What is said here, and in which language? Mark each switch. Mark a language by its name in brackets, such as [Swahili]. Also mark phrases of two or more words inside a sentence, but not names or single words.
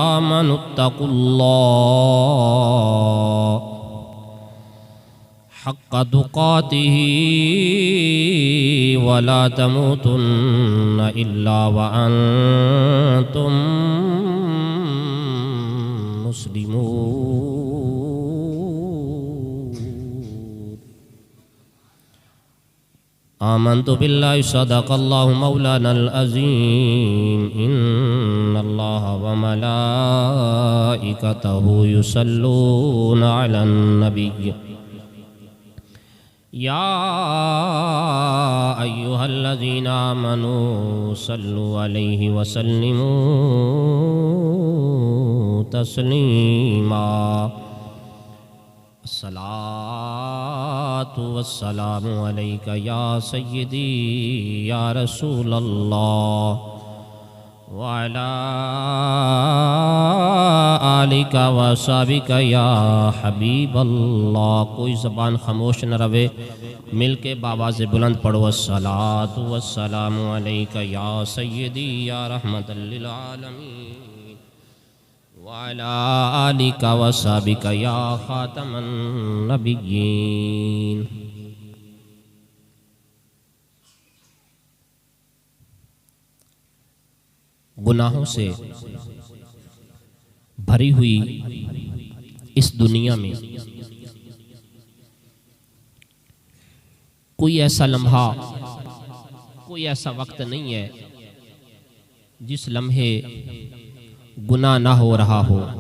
[Arabic] آمنوا اتقوا الله حق تقاته ولا تموتن إلا وأنتم مسلمون. آمنت بالله صدق الله مولانا العظيم إن الله وملائكته يصلون على النبي يا أيها الذين آمنوا صلوا عليه وسلموا تسليما. الصلاة والسلام عليك يا سيدي يا رسول الله وعلى آلك وأصحابك يا حبيب الله. [Hindi] कोई ज़बान खामोश न रहे, मिल के बाबा से बुलंद पढ़ो [Arabic] الصلاة والسلام عليك يا سيدي يا رحمة للعالمين وعلى آلك وأصحابك يا خاتم النبيين. [Hindi] गुनाहों से भरी हुई इस दुनिया में कोई ऐसा लम्हा, कोई ऐसा वक्त नहीं है जिस लम्हे गुनाह ना हो रहा हो।